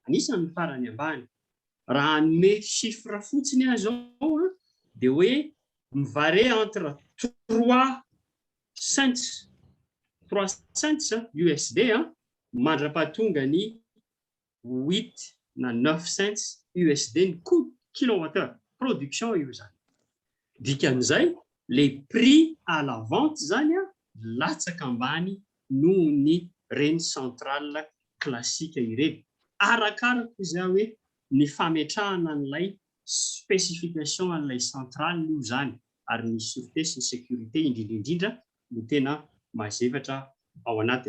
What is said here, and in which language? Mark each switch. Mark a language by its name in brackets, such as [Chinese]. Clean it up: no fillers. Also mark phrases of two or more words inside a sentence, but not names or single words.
[Malagasy] Raha hanome chiffre fotsiny azao dia hoe mivare [French] entre 3 cents USD [Malagasy] mandra-pahatonga ny 8 na 9 cents USD ny [French] coût kilowattheure production [Malagasy] io zany. Dikan'izay [French] le prix à la vente [Malagasy] zany latsaka ambany noho ny reny [French] centrale classique [Malagasy] ireny, arakaraka izay hoe ny fametrahana an'ilay spécification an'ilay centrale io zany, ary ny sûreté sy ny sécurité indrindra no tena mazevatra ao anatiny.